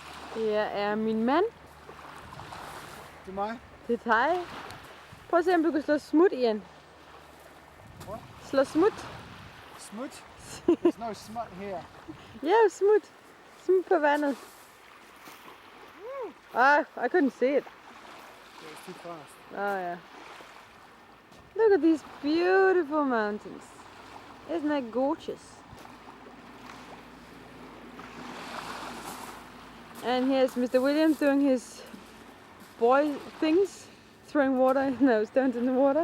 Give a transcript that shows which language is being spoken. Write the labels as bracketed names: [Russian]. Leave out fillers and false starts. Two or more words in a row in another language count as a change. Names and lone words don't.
[Danish] Her er min mand. Det er mig. Det er dig. Prøv at se, om du kan slå smut igen. What? Slå smut. Smut? [English] There's no smut here. [Danish] Ja, smut. Smut på vandet. [English] I couldn't see it. It's too fast. Oh yeah. Look at these beautiful mountains. Isn't that gorgeous? And here's Mr. Williams doing his boy things, throwing stones in the water.